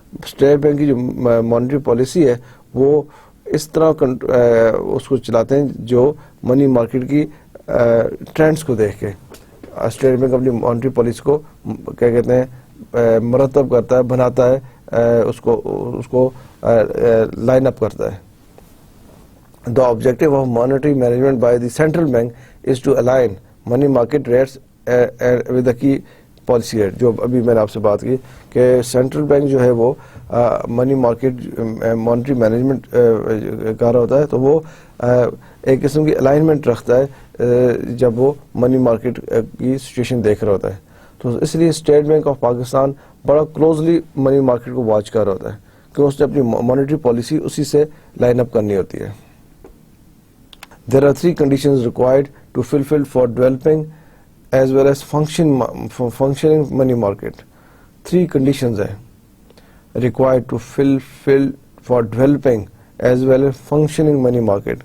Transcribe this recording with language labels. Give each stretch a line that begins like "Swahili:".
Urdu: State bank کی جو monetary policy ہے وہ اس طرح اس کو چلاتے ہیں جو منی مارکیٹ کی ٹرینڈز کو دیکھ کے. اسٹیٹ بینک اپنی مانیٹری پالیسی کو کیا کہتے ہیں مرتب کرتا ہے, بناتا ہے, اس کو لائن اپ کرتا ہے.
English: The objective of monetary management by the central bank is to align money market rates with the key policy rate.
Urdu: جو ابھی میں نے آپ سے بات کی کہ سینٹرل بینک جو ہے وہ منی مارکیٹ مانیٹری مینجمنٹ کر رہا ہوتا ہے, تو وہ ایک قسم کی الائنمنٹ رکھتا ہے جب وہ منی مارکیٹ کی سچویشن دیکھ رہا ہوتا ہے. تو اس لیے اسٹیٹ بینک آف پاکستان بڑا کلوزلی منی مارکیٹ کو واچ کر رہا ہوتا ہے کہ اس نے اپنی مانیٹری پالیسی اسی سے لائن اپ کرنی ہوتی ہے.
English: There are 3 conditions required to fulfill for developing as well as functioning money market. 3 conditions
Urdu: ہیں
English: required to fulfill for developing as well as functioning money market.